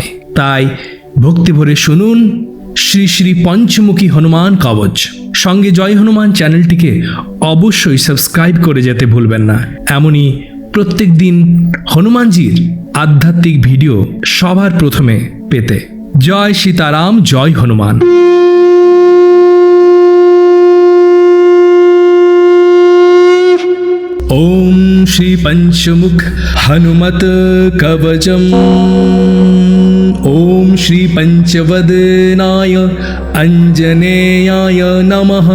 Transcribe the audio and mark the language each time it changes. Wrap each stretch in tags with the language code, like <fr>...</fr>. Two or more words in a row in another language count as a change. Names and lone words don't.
<bn>তাই ভক্তি ভরে শুনুন শ্রী শ্রী পঞ্চমুখী হনুমান কবচ। সঙ্গে জয় হনুমান চ্যানেলটিকে অবশ্যই সাবস্ক্রাইব করে যেতে ভুলবেন না। এমনই প্রত্যেক দিন হনুমানজির আধ্যাত্মিক ভিডিও সবার প্রথমে পেতে। জয় সীতারাম, জয় হনুমান।</bn> <sa>ओम श्री पंचमुख हनुमत कवचम। ओम श्री पंचवदनाय अंजनेयाय नमः।</sa>